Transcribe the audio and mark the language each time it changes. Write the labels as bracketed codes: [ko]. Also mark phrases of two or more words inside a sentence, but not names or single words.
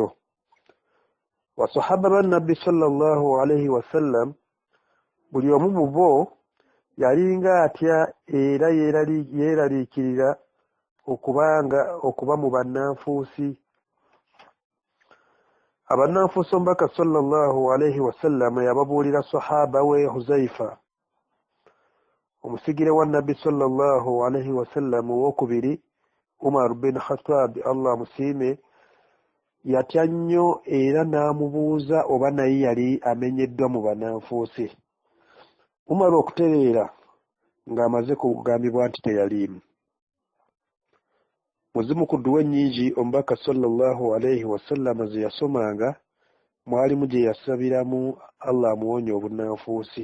[lg] Wasahaba bannabbi [ar] صلى الله عليه وسلم [lg] buli omu mu bo yalinga atya era yeeraliikirira okuba mu bannanfuusi. Abannanfuusi omubaka [ar] صلى الله عليه وسلم [lg] yababuulira sahaba we Huzaifa, omusigire wa nabbi [ar] صلى الله عليه وسلم [lg] owokubiri Umar bin Khattab Allah musiime, yatya nnyo era n'amubuuza oba naye yali amenyeddwa mu bannanfuusi. Umar okutereera ng'amaze kugambibwa nti teyaliimu. Muzimu ku dduwa ennyingi omubaka [ar] صلى الله عليه وسلم [lg] ze yasomanga mwalimu gye yasabiramu Allah amuwonye obunnanfuusi.